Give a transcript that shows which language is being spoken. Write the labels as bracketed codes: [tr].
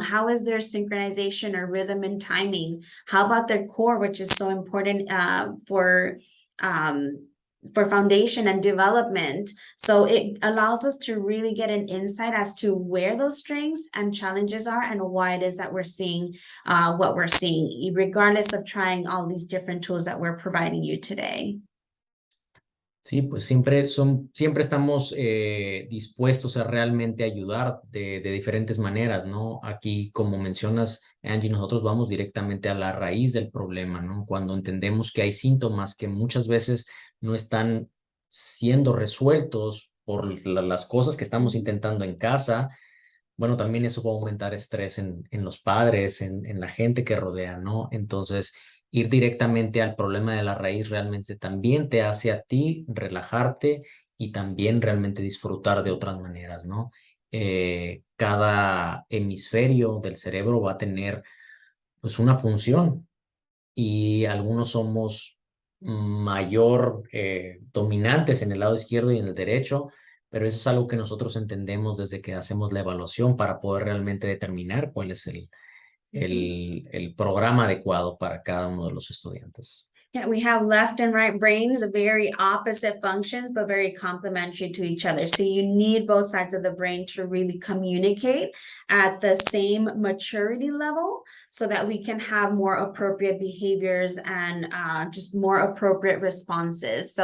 [en] How is their synchronization or rhythm and timing? How about their core, which is so important for foundation and development? So it allows us to really get an insight as to where those strengths and challenges are and why it is that we're seeing what we're seeing, regardless of trying all these different tools that we're providing you today. [es] Sí, pues siempre estamos dispuestos a realmente ayudar de diferentes maneras, ¿no? Aquí, como mencionas, Angie, nosotros vamos directamente a la raíz del problema, ¿no? Cuando entendemos que hay síntomas que muchas veces no están siendo resueltos por las cosas que estamos intentando en casa, bueno, también eso va a aumentar estrés en los padres, en la gente que rodea, ¿no? Entonces, ir directamente al problema de la raíz realmente también te hace a ti relajarte y también realmente disfrutar de otras maneras, ¿no? Cada hemisferio del cerebro va a tener pues una función y algunos somos mayor dominantes en el lado izquierdo y en el derecho, pero eso es algo que nosotros entendemos desde que hacemos la evaluación para poder realmente determinar cuál es el programa adecuado para cada uno de los estudiantes. [en] Yeah, we have left and right brains, very opposite functions, but very complementary to each other. So you need both sides of the brain to really communicate at the same maturity level so that we can have more appropriate behaviors and just more appropriate responses.